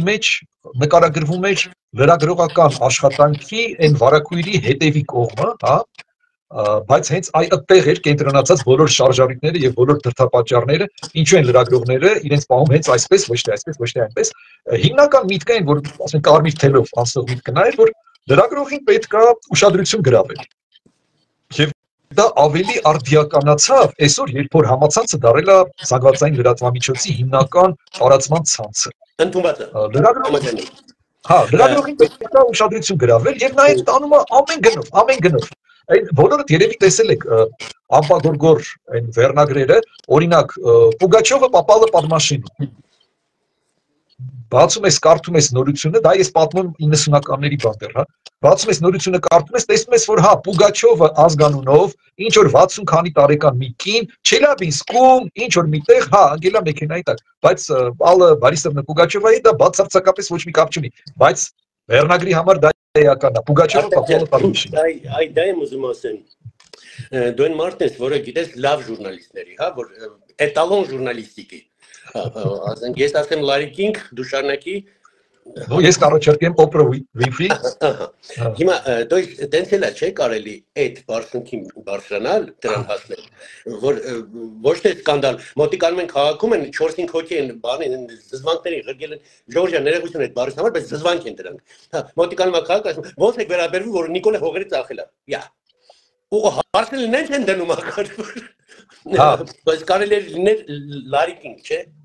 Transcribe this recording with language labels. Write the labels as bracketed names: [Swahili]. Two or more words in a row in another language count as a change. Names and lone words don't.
[Armenian] մեջ նկարագրվում էր լրագրողական աշխատանքի այն վարակույրի հետևի կողմը, բայց հենց այդտեղ էր կենտրոնացած բոլոր շարժառիթները եւ բոլոր դրդապատճառները, ինչու են լրագրողները իրենց պահում հենց այսպես, ոչ թե այսպես, ոչ թե այնպես։ Հիմնական միտքը այն, որ ասենք կարմիր թելով անցնող միտքը նա էր, որ լրագրողին պետք է ուշադրություն գրավել։ Եվ դա ավելի արդիականացավ այսօր, երբ որ համացանցը դարել է զանգվածային լրատվամիջոցի հիմնական տարածման ցանցը։ Ընդունված է։ Լրագրողին պետք է ուշադրություն գրավել եւ նա այդ տանում է ամեն գնով։ Այն բոլորդ երևի տեսել եք ամպագորգոր այն վերնագրերը, օրինակ Պուգաչովը [Russian] попало под машину։ [Armenian] Բացում ես, կարդում ես նորությունը, դա ես պատմում 90-ականների բան դեռ, Բացում ես նորությունը կարդում ես, տեսնում ես, որ Պուգաչովը ազգանունով, ինչ որ 60 քանի տարեկան մի կին, Չելյաբինսկում, ինչ որ միտեղ, անգել է մեքենայի տակ, բայց Ալլա Բարիսովնա Պուգաչովայի դա բացարձակապես ոչ մի կապ չունի, բայց վերնագրի համար դա էական է, Պուգաչովը [Russian] попало под машину։ [Armenian] Այ դա եմ ուզում ասեմ։ Դու այն մարդն ես, որը գիտես լավ ժուրնալիստների, որ [Russian] эталон журналистики։ [Armenian] Ասենք ես ասեմ Լարի Կինգ, դու շարունակի։ Ես կառաջարկեմ Օպրա Վինֆրի։ Հիմա դու տենց էլ չէ կարելի այդ բարձունքին բարձրանալ, դրան հասնել, որ ոչ թե սկանդալ, մոտիկանում են քաղաքում են 4-5 հոգի են բանին զզվանքների ղրգել են Ժորժիա ներողություն այդ բառի համար, բայց զզվանք են դրանք։ Մոտիկանում է քաղաք, ասում ո՞նց եք վերաբերվում, որ Նիկոլը հողերի ծախել է։ Յա։ Ու հարցնել նենց են դնում ակար։ Բայց կարելի է լինել Լարի Կինգ, չէ։